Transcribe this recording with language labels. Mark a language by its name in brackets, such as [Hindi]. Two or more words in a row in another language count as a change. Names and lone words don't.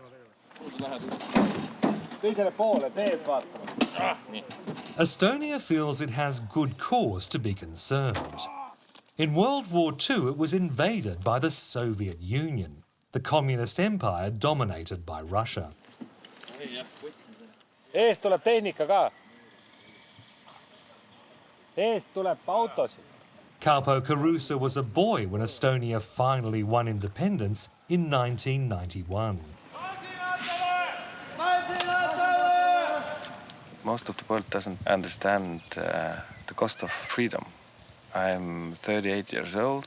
[English] Estonia feels it has good cause to be concerned. In World War II, it was invaded by the Soviet Union, the communist empire dominated by Russia. [Estonian] Eest tuleb tehnika ka. Eest tuleb autosid. [English] Kaupo Carusa was a boy when Estonia finally won independence in 1991. Most of the world doesn't understand the cost of freedom. I'm 38 years old.